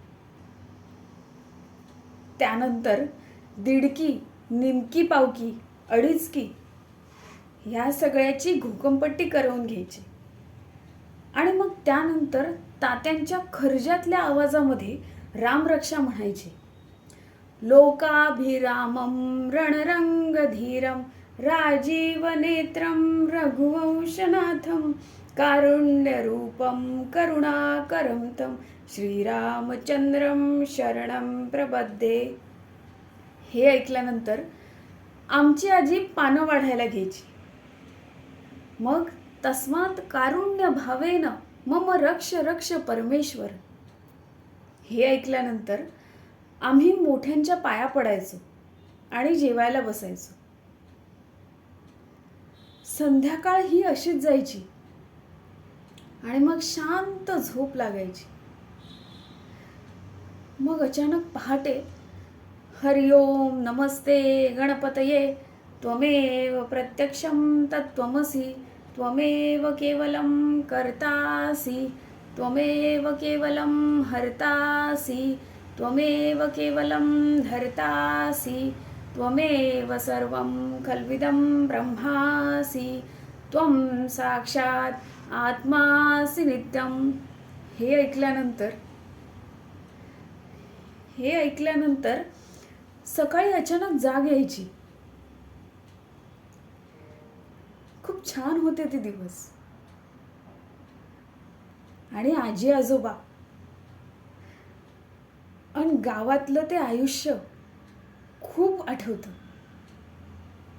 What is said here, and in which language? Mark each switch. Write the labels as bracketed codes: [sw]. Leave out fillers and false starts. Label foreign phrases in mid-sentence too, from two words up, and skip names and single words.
[mr] त्यानंतर दीडकी, निमकी पावकी, अडीचकी ह्या सगळ्याची घोकंपट्टी करवून घ्यायची. आणि मग त्यानंतर तात्यांच्या खर्जातल्या आवाजामध्ये रामरक्षा म्हणायची. [sa] लोकाभिरामं रणरंगधीरं राजीवनेत्रं रघुवंशनाथं कारुण्यरूपं करुणाकरं तं श्रीरामचंद्रं शरणं प्रपद्ये. [mr] हे ऐकल्यानंतर आमची आजी पानं वाढायला घ्यायची. [sa] मग तस्मात् कारुण्य भावेन मम रक्ष रक्ष परमेश्वर. [mr] हे ऐकल्यानंतर आम्ही मोठ्यांच्या पाया पडायचो आणि जेवायला बसायचो. संध्याकाळ ही अशीच जायची आणि मग शांत झोप लागायची. मग अचानक पहाटे [sa] हरिओम नमस्ते गणपतये त्वमेव प्रत्यक्षं तत्त्वमसि त्वमेव केवलं कर्तासि त्वमेव केवलं हर्तासि त्वमेव केवलं धर्तासि त्वमेव सर्वं खल्विदं ब्रह्मासि त्वं साक्षात् आत्मासि नित्यं. [mr] हे ऐकल्यानंतर सकाळी अचानक जाग यायची. खूप छान होते ते दिवस. आणि आजी आजोबा आणि गावातलं ते आयुष्य खूप आठवतं.